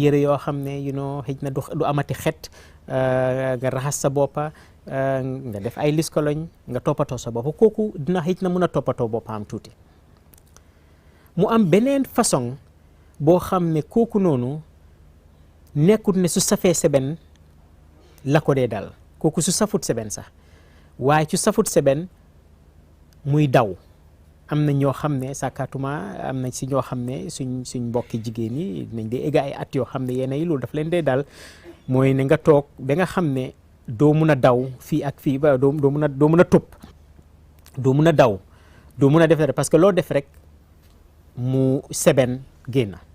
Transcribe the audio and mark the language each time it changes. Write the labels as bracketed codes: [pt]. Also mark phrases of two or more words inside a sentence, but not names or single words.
[wo] yëre yoo xam ne xëj na du amati xet nga raxas sa boppa nga def ay liskoloñ nga toppatoo sa boppa kooku dina xëj na mun a toppatoo boppam tuuti mu am beneen façon boo xam ne kooku noonu nekkut ne su safee seben la ko dee dal kooku su safut seben sax waaye su safut seben muy daw am na ñoo xam ne sàkkaatuma am na si ñoo xam ne suñ mbokki jigéen yi dinañ dee egga ay at yoo xam ne yenn yi loolu daf leen dee dal mooy ne nga toog ba nga xam ne doo mun a daw fii ak fii ba doo mun a tëb doo mun a daw doo mun a def dara [fr] parce que [wo] loo def rek mu seben génn